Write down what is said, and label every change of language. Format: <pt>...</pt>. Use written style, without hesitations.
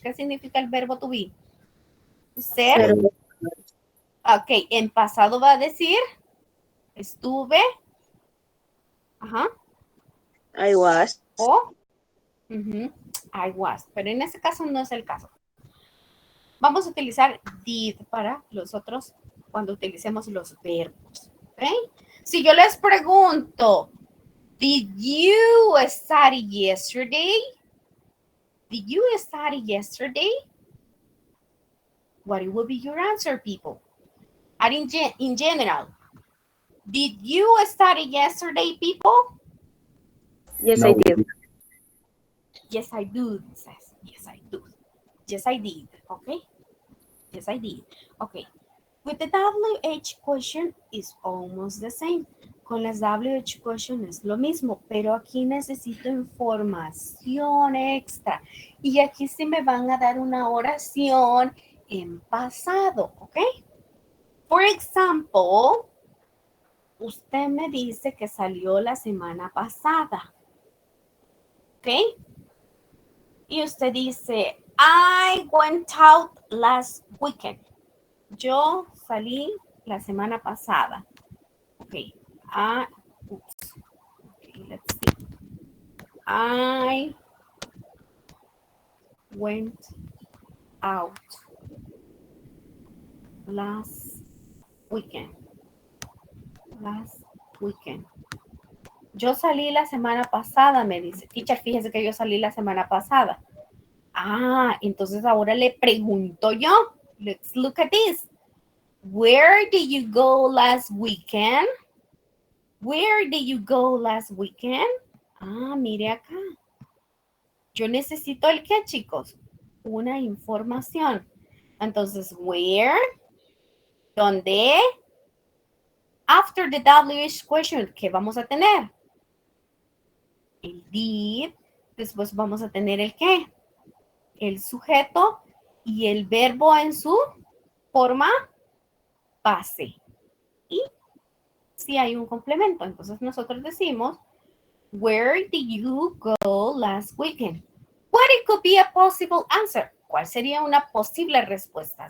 <es>¿Qué significa el verbo to be? Ser. Ok, en pasado va a decir estuve. Ajá.</es> <en>I was. O I was.</en> <es>Pero en este caso no es el caso. Vamos a utilizar did para los otros cuando utilicemos los verbos.</es> <en>¿Okay?</en> <es>Si yo les pregunto,</es> <en>did you study yesterday? Did you study yesterday? What will be your answer, people? And in general, did you study yesterday, people? Yes, No, I did. Yes, I do. Says, yes, I do. Yes, I did. Okay. Yes, I did. Okay. With the WH question is almost the same.</en> <es>Con las WH question es lo mismo, pero aquí necesito información extra. Y aquí sí me van a dar una oración en pasado, ¿ok? For example, usted me dice que salió la semana pasada, ¿ok? Y usted dice,</es> <en>I went out last weekend.</en> <es>Yo salí la semana pasada.</es> <en>Ok. Okay, let's see. I went out last weekend. Last weekend.</en> <es>Yo salí la semana pasada, me dice. Teacher, fíjese que yo salí la semana pasada. Entonces ahora le pregunto yo.</es> <en>Let's look at this. Where did you go last weekend? Where did you go last weekend?</en> <es>Ah, mire acá. Yo necesito el qué, chicos? Una información. Entonces, where, ¿dónde?</es> <en>After the WH question,</en> <es>¿qué vamos a tener? El did. Después vamos a tener el qué. El sujeto y el verbo en su forma base. Y si hay un complemento, entonces nosotros decimos,</es> <en>where did you go last weekend? What it could be a possible answer?</en> <es>¿Cuál sería una posible respuesta?</es>